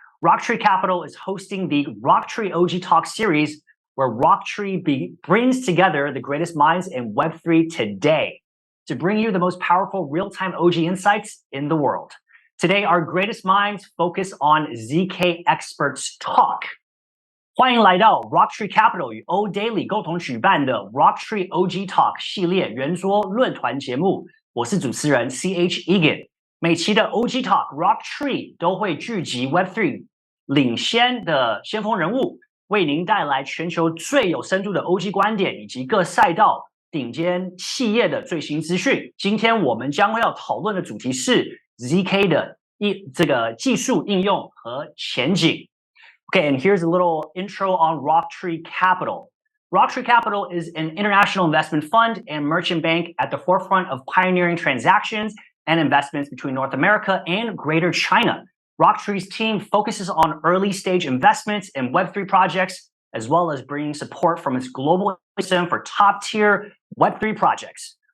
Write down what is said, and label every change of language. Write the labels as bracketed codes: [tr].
[en] RockTree Capital is hosting the RockTree OG Talk series, where RockTree brings together the greatest minds in Web3 today to bring you the most powerful real-time OG insights in the world. Today, our greatest minds focus on ZK Experts Talk. [zh] 欢迎来到 RockTree Capital 与 O Daily 共同举办的 RockTree OG Talk 系列圆桌论坛节目，我是主持人 CH Egan。每期的 OG Talk RockTree 都会聚集 Web3 领先的先锋人物，为您带来全球最有深度的 OG 观点以及各赛道顶尖企业的最新资讯。今天我们将要讨论的主题是 ZK 的这个技术应用和前景。 [en] Okay, and here's a little intro on RockTree Capital. RockTree Capital is an international investment fund and merchant bank at the forefront of pioneering transactions and investments between North America and Greater China. RockTree's team focuses on early-stage investments in Web3 projects, as well as bringing support from its global ecosystem for top-tier Web3 projects.